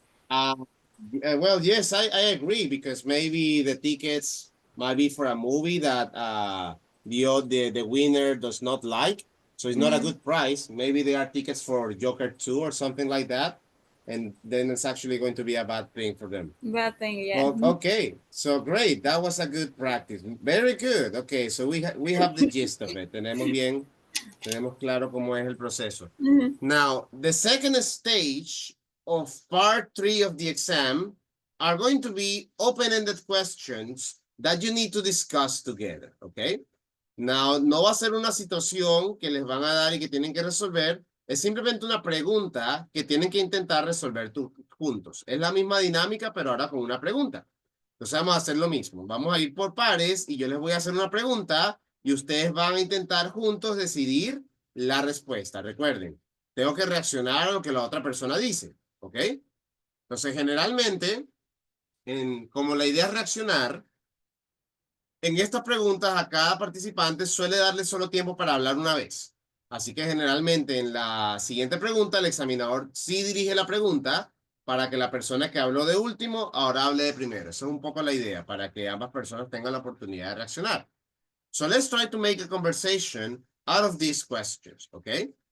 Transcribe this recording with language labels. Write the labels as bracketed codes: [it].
[en] Well, yes, I agree because maybe the tickets might be for a movie that the winner does not like, so it's not a good price. Maybe they are tickets for Joker 2 or something like that, and then it's actually going to be a bad thing for them. Bad thing, yeah. Well, okay, so great. That was a good practice. Very good. Okay, so we have the gist of it. [es] Tenemos claro cómo es el proceso. [en] Now, the second stage of part 3 of the exam are going to be open-ended questions that you need to discuss together, okay? [es] Now, no va a ser una situación que les van a dar y que tienen que resolver. Es simplemente una pregunta que tienen que intentar resolver juntos. Es la misma dinámica, pero ahora con una pregunta. Entonces vamos a hacer lo mismo. Vamos a ir por pares y yo les voy a hacer una pregunta y ustedes van a intentar juntos decidir la respuesta. Recuerden, tengo que reaccionar a lo que la otra persona dice, ¿ok? Entonces, generalmente, como la idea es reaccionar, en estas preguntas a cada participante suele darle solo tiempo para hablar una vez. Así que generalmente en la siguiente pregunta el examinador sí dirige la pregunta para que la persona que habló de último ahora hable de primero. Esa es un poco la idea, para que ambas personas tengan la oportunidad de reaccionar. [en] So let's try to make a conversation out of these questions, okay?